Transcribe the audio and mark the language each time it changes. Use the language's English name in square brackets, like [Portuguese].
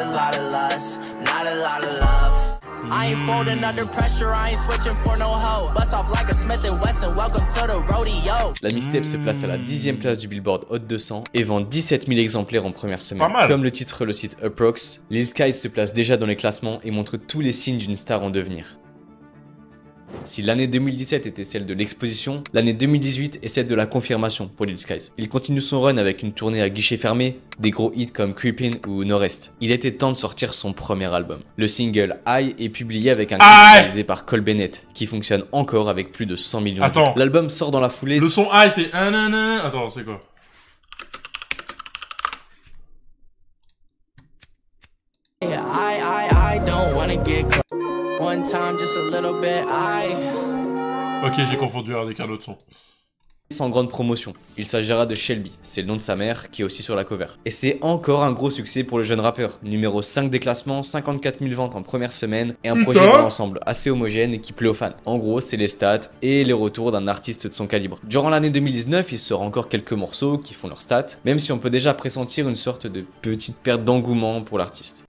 [English] I ain't folding under pressure, I ain't switching for no hoe. Bust off like a Smith & Wesson, welcome to the rodeo. [French] La mixtape se place à la 10e place du Billboard Hot 200 et vend 17 000 exemplaires en première semaine. Comme le titre le cite Approx, Lil Skies se place déjà dans les classements et montre tous les signes d'une star en devenir. Si l'année 2017 était celle de l'exposition, l'année 2018 est celle de la confirmation pour Lil Skies. Il continue son run avec une tournée à guichet fermé, des gros hits comme Creepin' ou Norest. Il était temps de sortir son premier album. Le single I est publié avec un clip réalisé par Cole Bennett, qui fonctionne encore avec plus de 100 millions de vues. L'album sort dans la foulée. Le son I c'est... Attends, c'est quoi? [English] I don't wanna get caught. One time, just a little bit, [French] Ok, j'ai confondu avec un autre son. sans grande promotion. Il s'agira de Shelby, c'est le nom de sa mère qui est aussi sur la cover. Et c'est encore un gros succès pour le jeune rappeur. Numéro 5 des classements, 54 000 ventes en première semaine et un projet dans l'ensemble assez homogène et qui plaît aux fans. En gros, c'est les stats et les retours d'un artiste de son calibre. Durant l'année 2019, il sort encore quelques morceaux qui font leurs stats, même si on peut déjà pressentir une sorte de petite perte d'engouement pour l'artiste.